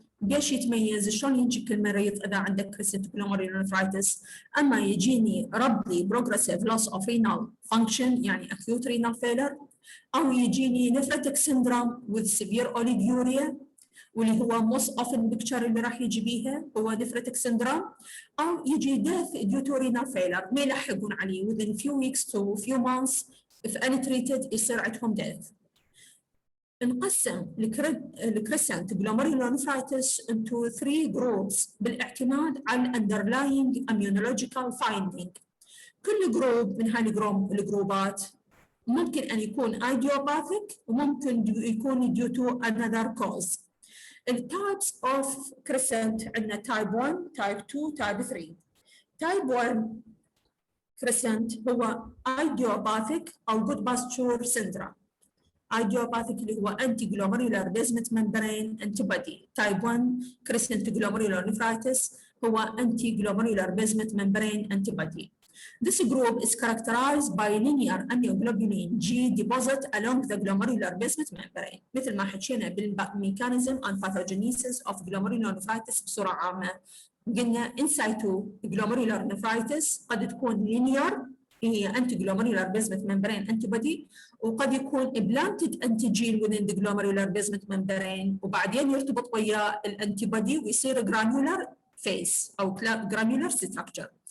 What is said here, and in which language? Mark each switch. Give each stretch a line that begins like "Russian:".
Arabic: بيش يتميز؟ شلون يجيك المريض اذا عندك crescent glomerulonephritis؟ اما يجيني
English: rapidly progressive loss of renal function
Arabic: يعني
English: acute renal failure،
Arabic: او يجيني
English: nephrotic syndrome with severe oliguria
Arabic: واللي هو
English: most often picture
Arabic: اللي راح يجي بيها هو nephrotic syndrome، او يجي
English: death due to renal failure ما يلحقون عليه within few weeks to few months if untreated
Arabic: يصير عندهم death.
English: نقسم الكريسنت glomerulonephritis into 3 groups
Arabic: بالاعتماد على
English: underlying immunological finding.
Arabic: كل جروب من الجروبات ممكن أن يكون idiopathic وممكن يكون
English: due to another cause. الtypes of crescent عندنا type 1 type 2 type 3. type 1 crescent هو idiopathic أو good posture syndrome. idiopathic اللي هو anti glomerular basement membrane antibody. type 1 crescent glomerulonephritis هو anti glomerular basement membrane antibody. This group is characterized by linear immunoglobulin G deposit along the glomerular basement membrane.
Arabic: مثل ما حكينا بال
English: mechanism and pathogenesis of glomerulonephritis
Arabic: بصورة عامة.
English: قلنا in situ glomerulonephritis قد تكون linear هي anti glomerular basement membrane antibody، وقد يكون implanted antigen within the glomerular basement membrane
Arabic: وبعدين يرتبط وياه الانتيبودي ويصير
English: granular phase او granular structure.